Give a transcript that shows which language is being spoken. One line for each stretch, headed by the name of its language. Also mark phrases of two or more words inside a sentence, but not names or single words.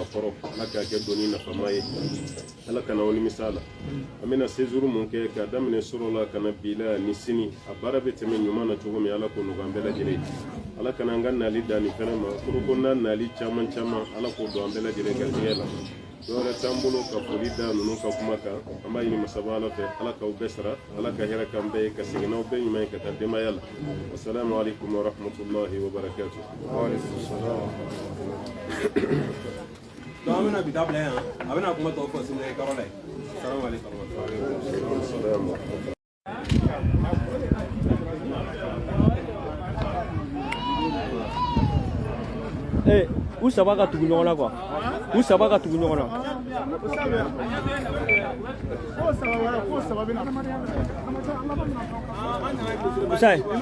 Bambara: kɔrɔ ala k'a kɛ doni nafama ye ala kana aw nimisa la an bɛna séjour mun kɛ k'a daminɛ sɔrɔ la ka na bi la ni sini a baara bɛ tɛmɛ ɲuman na cogo min ala k'o nɔgɔya an bɛɛ lajɛlen ala kana an ka nali da nin fɛnɛ ma foroko n'a nali caman caman ala k'o don an bɛɛ lajɛlen garijɛgɛ la dɔwɛrɛ t'an bolo ka foli da ninnu ka kuma kan an b'a ɲini masaba ala fɛ ala k'aw bɛɛ sara ala ka hɛrɛ k'an bɛɛ ye ka segin n'aw bɛɛ ɲuman ye ka taa denbaya la
Arabic: والسلام عليكم ورحمة الله وبركاته
Bambara: donc an bɛna bi ta bila yan a bɛna kuma tɔw fɔ sini kɔrɔ la ye
Arabic: سلام عليكم
Bambara: u saba ka tugu ɲɔgɔn na quoi u saba ka tugu ɲɔgɔn na Usai